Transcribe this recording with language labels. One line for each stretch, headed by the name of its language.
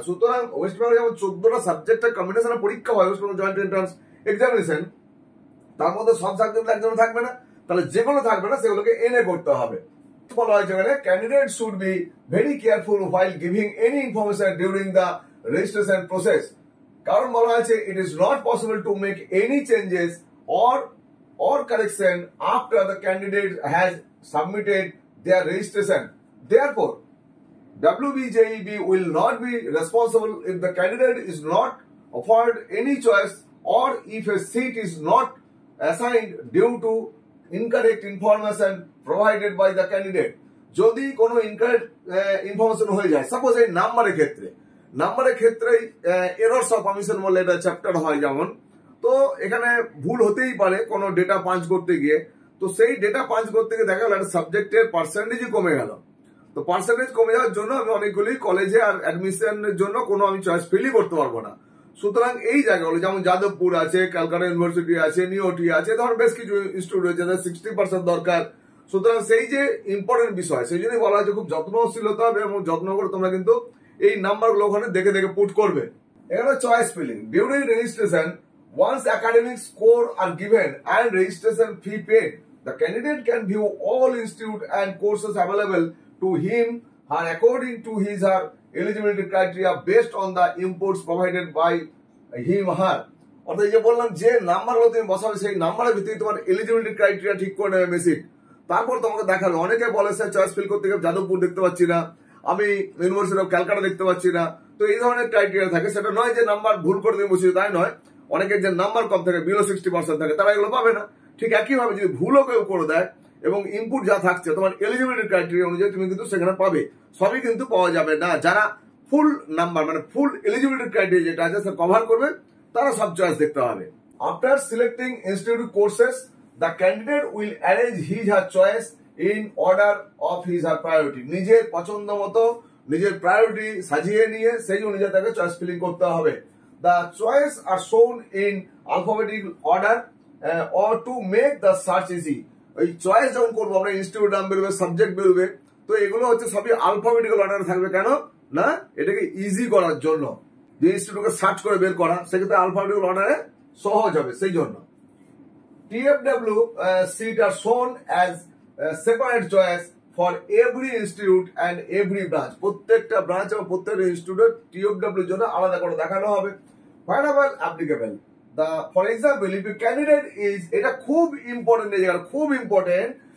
Bangla: সুতরাং ওয়েস্ট বেঙ্গল যেমন 14টা সাবজেক্টের কম্বিনেশনের পরীক্ষা হয় West Bengal joint entrance examination, তার মধ্যে সব সাবজেক্ট একজন থাকবে না, তাহলে যেগুলো থাকবে না সেগুলোকে এনএ করতে হবে। বলা হয়েছে এখানে
English: Candidate should be very careful while giving any information during the registration process.
Bangla: কারণ বলা হয়েছে
English: It is not possible to make any changes or or correction after the candidate has submitted their registration. Therefore, WBJEB will not be responsible if the candidate is not offered any choice or if a seat is not assigned due to incorrect information provided by the candidate.
Bangla: যদি কোনো incorrect information হয়ে যায়, suppose এই নাম্বারের ক্ষেত্রে errors of omission বলে এটা chapter হয় যেমন, তো এখানে ভুল হতেই পারে কোনো ডেটা পাঞ্চ করতে গিয়ে। তো সেই ডেটা পাঞ্চ করতে গিয়ে দেখা গেল একটা সাবজেক্টের পার্সেন্টেজই কমে গেল। তো পার্সেন্টেজ কমে যাওয়ার জন্য আমি অনেকগুলি কলেজে আর অ্যাডমিশনের জন্য কোনো আমি চয়েস ফিলই করতে পারবো না। সুতরাং এই জায়গাগুলো যেমন যাদবপুর আছে, ক্যালকাটা ইউনিভার্সিটি আছে, নিওটি আছে, ধর বেশ কিছু ইনস্টিটিউট রয়েছে যাদের 60% দরকার। সুতরাং সেই যে ইম্পর্টেন্ট বিষয়, সেই জন্যই বলা হচ্ছে খুব যত্নশীল হতে হবে এবং যত্ন করে তোমরা কিন্তু এই নাম্বারগুলো ওখানে দেখে দেখে পুট করবে।
English: এখানে choice filling during registration, once academic score are given and registration fee paid, the candidate can view all institute and courses available to him her according to his her eligibility criteria based on the inputs provided by him her.
Bangla: অর্থাৎ এই যে বললাম যে নাম্বারগুলো তুমি বসাবে সেই নাম্বারের ভিত্তিতে তোমার এলিজিবিলিটি ক্রাইটেরিয়া ঠিক করে নেবে মেসিক। তারপর তোমাকে দেখাবে, অনেকে বলে স্যার চয়েস ফিল করতে গিয়ে যাদবপুর দেখতে পাচ্ছি না, আমি ইউনিভার্সিটি অফ ক্যালকাটা দেখতে পাচ্ছি না। তো এই ধরনের ক্রাইটেরিয়া থাকে, সেটা নয় যে নাম্বার ভুল করে তুমি বসিয়ে, তাই নয়। অনেকের যে নাম্বার কম থাকে, বিলো 60% থাকে, তারা এগুলো পাবে না। ঠিক একইভাবে যদি ভুলও কেউ করে দেয় এবং ইনপুট যা থাকছে তোমার এলিজিবিলিটি ক্রাইটেরিয়া অনুযায়ী তুমি কিন্তু সেখানে পাবে, সবই কিন্তু পাওয়া যাবে না। যারা ফুল নাম্বার মানে ফুল এলিজিবিলিটি ক্রাইটেরিয়া যেটা আছে সেটা কভার করবে তারা সব চয়েস দেখতে হবে।
English: After selecting institute courses, the candidate will arrange his her choice in order of his her priority.
Bangla: নিজের পছন্দ মতো নিজের প্রায়োরিটি সাজিয়ে নিয়ে সেই অনুযায়ী তাকে চয়েস ফিলিং করতে হবে।
English: The choice are shown in alphabetical order or to make the search easy.
Bangla: ওই চয়েস যখন করবো আমরা, ইনস্টিটিউট নাম বেরোবে, সাবজেক্ট বেরোবে, তো এগুলো হচ্ছে সবই আলফাবেটিক্যাল অর্ডারে থাকবে। কেন না, এটাকে ইজি করার জন্য, যে ইনস্টিটিউটকে সার্চ করে বের করা সেক্ষেত্রে আলফাবেটিক্যাল অর্ডারে সহজ হবে সেই জন্য।
English: TFW seat are shown as separate choice for every institute and every branch.
Bangla: প্রত্যেকটা ব্রাঞ্চ এবং প্রত্যেকটা ইনস্টিটিউটের TFW জন্য আলাদা করে দেখানো হবে।
English: Wherever applicable, for example, if a candidate is,
Bangla: এটা খুব ইম্পর্টেন্ট, এই জায়গাটা খুব ইম্পর্টেন্ট।